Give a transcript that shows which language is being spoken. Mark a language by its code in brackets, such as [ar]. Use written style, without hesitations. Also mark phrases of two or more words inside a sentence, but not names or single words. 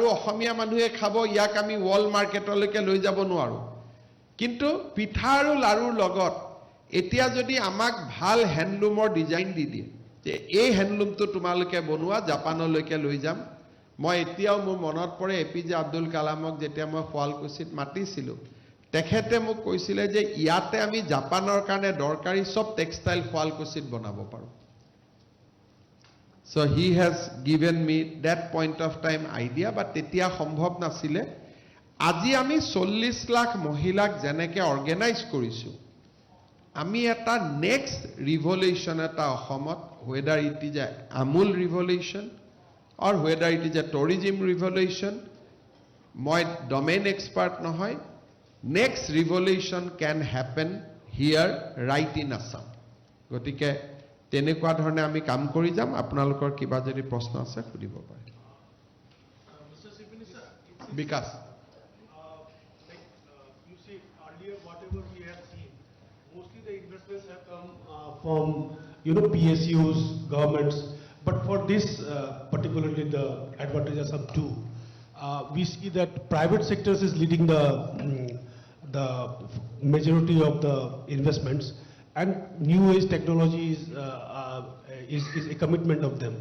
[as] অসমীয়া মানুহে খাব ইয়াক আমি ওয়াল মাৰ্কেটলৈকে লৈ যাব নোৱাৰো কিন্তু পিঠা আৰু লাৰুৰ লগত এতিয়া যদি আমাক ভাল হ্যান্ডলুমৰ ডিজাইন দি দিয়ে যে এই হ্যান্ডলুমটো তোমালোকে বনোৱা জাপানলৈকে লৈ যাম মই এতিয়াও মোৰ মনত পৰে এপিজে আব্দুল কালামক যেতিয়া মই শুৱালকুছিত মাতিছিলো তেখেতে মোক কৈছিলে যে ইয়াতে আমি জাপানৰ কাৰণে দৰকাৰী সব টেক্সটাইল শুৱালকুছিত বনাব পাৰো [en] so he has given me that point of time idea but [as] তেতিয়া সম্ভৱ নাছিলে আজি আমি [en] 40 [as] লাখ মহিলাক জেনেকে অৰ্গানাইজ কৰিছো আমি এটা [en] next revolution [as] এটা অসমত [en] whether it is a Amul revolution or whether it is a tourism revolution [as] মই [en] domain expert [as] নহয় [en] next revolution can happen here right in Assam [as] গতিকে তেনেকুৱা ধৰণে আমি কাম কৰি যাম আপোনালোকৰ কিবা যদি প্ৰশ্ন আছে সুধিব পাৰে বিকাশ [en] from PSUs, governments, but for this particularly the advantages of two, we see that private sectors is leading the majority of the investments, and new age technology is a commitment of them.